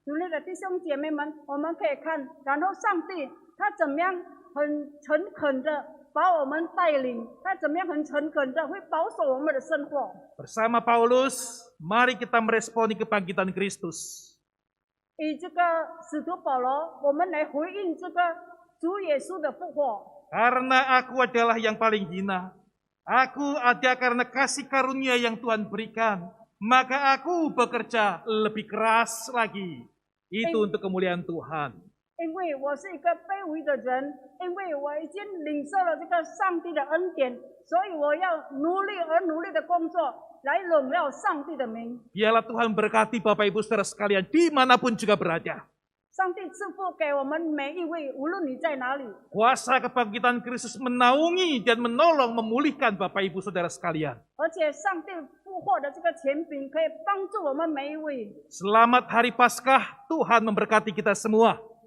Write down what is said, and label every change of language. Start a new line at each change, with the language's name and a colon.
Chinese: 主内的弟兄姐妹们，我们可以看，然后上帝他怎么样很诚恳的把我们带领，他怎么样很诚恳的会保守我们的生活。
Indonesian: Bersama Paulus, mari kita meresponi kebangkitan Kristus.
Chinese: 以这个使徒保罗，我们来回应这个主耶稣的复活。
Indonesian: Karena aku adalah yang paling hina. Aku ada karena kasih karunia yang Tuhan berikan. Maka aku bekerja lebih keras lagi. Itu untuk kemuliaan Tuhan.
Chinese: 因为我是一个卑微的人，因为我已经领受了这个上帝的恩典，所以我要努力的工作，来荣耀上帝的名。
Indonesian: Biarlah Tuhan berkati Bapak Ibu Saudara sekalian dimanapun juga berada.
Chinese: 上帝赐福给我们每一位，无论你在哪里。
Indonesian: Kuasa kebangkitan Kristus menaungi dan menolong memulihkan Bapak Ibu Saudara sekalian.
Chinese: 而且上帝复活的这个权柄可以帮助我们每一位。
Indonesian: Selamat Hari Paskah, Tuhan memberkati kita semua.